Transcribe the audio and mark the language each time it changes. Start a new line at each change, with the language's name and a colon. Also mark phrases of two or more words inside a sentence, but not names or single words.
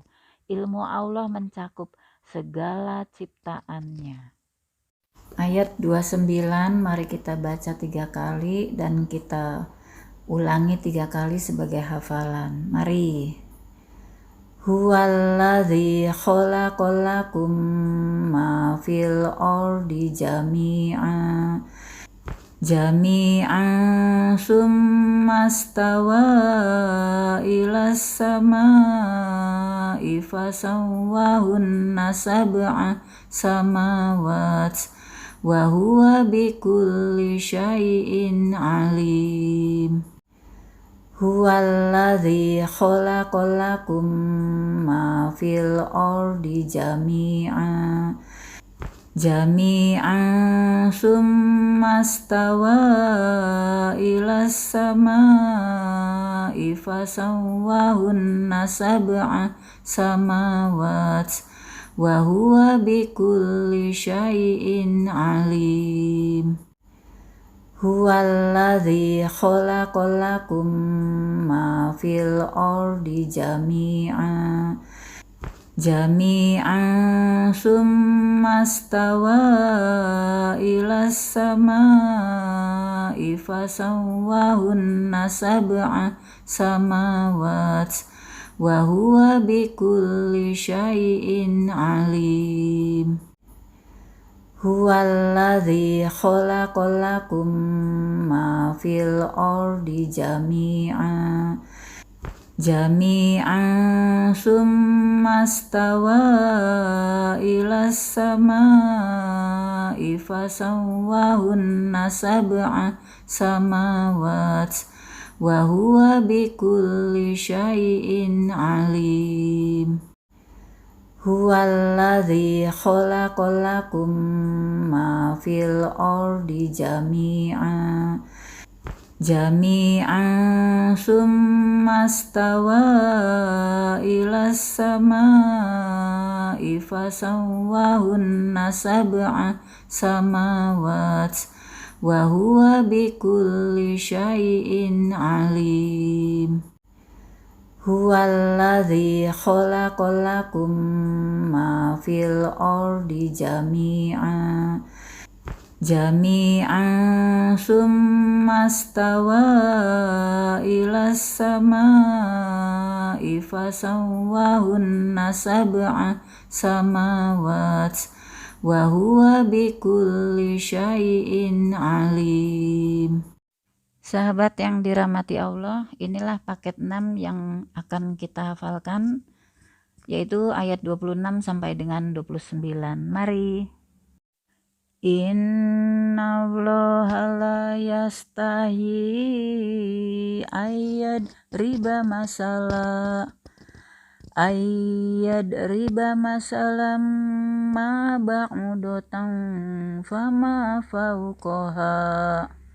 Indonesian: Ilmu Allah mencakup segala ciptaannya. Ayat 29 mari kita baca 3 kali dan kita ulangi 3 kali sebagai hafalan.
Arabic: Mari. هو الذي خلق لكم ما في الأرض جميعا ثم استوى إلى السماء فسواهن سبع سماوات وهو بكل شيء عليم. هو الذي خلق لكم ما في الأرض جميعا ثم استوى إلى السماء فسواهن سبع سماوات وهو بكل شيء عليم. هو الذي خلق لكم ما في الأرض جميعا ثم استوى إلى السماء فسواهن سبع سماوات وهو بكل شيء عليم. هو الذي خلق لكم ما في الأرض جميعا ثم استوى إلى السماء فسواهن سبع سماوات وهو بكل شيء عليم. هو الذي خلق لكم ما في الأرض جميعا ثم استوى إلى السماء فسواهن سبع سماوات وهو بكل شيء عليم. هو الذي خلق لكم ما في الأرض جميعا ثم استوى إلى السماء فسواهن سبع سماوات وهو بكل شيء عليم.
Indonesian: Sahabat yang dirahmati Allah, inilah paket 6 yang akan kita hafalkan, yaitu ayat 26 sampai dengan 29. Mari.
Arabic: إن الله لا يستحيي أن يضرب مثلا ما بعوضة فما فوقها